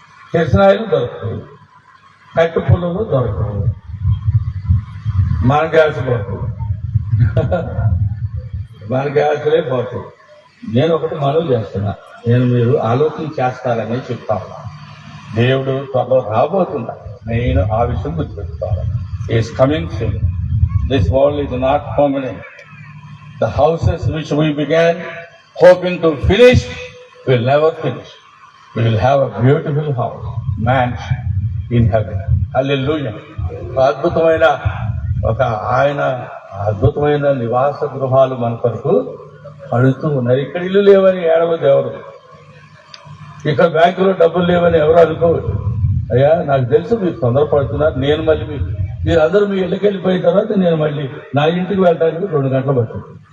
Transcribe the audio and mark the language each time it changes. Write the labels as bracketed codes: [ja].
[te] కిరసనాయిలు దొరకవు, కట్టు పుల్లలు దొరకవు, మన గ్యాస్ పోతుంది, మన గ్యాస్లే పోతుంది. నేను ఒకటి మనవి చేస్తున్నా, మీరు ఆలోచన చేస్తారని చెప్తాను. దేవుడు త్వరలో రాబోతున్నా, నేను ఆ విషయం గుర్తుపెట్టుకోవాలి. [en] Is coming soon. This world is not permanent. The houses which we began hoping to finish will never finish. We will have a beautiful house, mansion in heaven. Hallelujah. [te] అద్భుతమైన ఆయన అద్భుతమైన నివాస గృహాలు మన కొరకు అడుగుతూ ఉన్నారు. ఇక్కడ ఇల్లు లేవని ఏడవద్దు ఎవరు, ఇక్కడ బ్యాంకులో డబ్బులు లేవని ఎవరు అనుకోవద్దు. అయ్యా నాకు తెలుసు మీరు తొందరపడుతున్నారు, నేను మళ్ళీ మీరు అందరూ మీ ఇళ్ళకి వెళ్ళిపోయిన తర్వాత నేను మళ్ళీ నా ఇంటికి వెళ్ళడానికి 2 గంటలు పడుతుంది.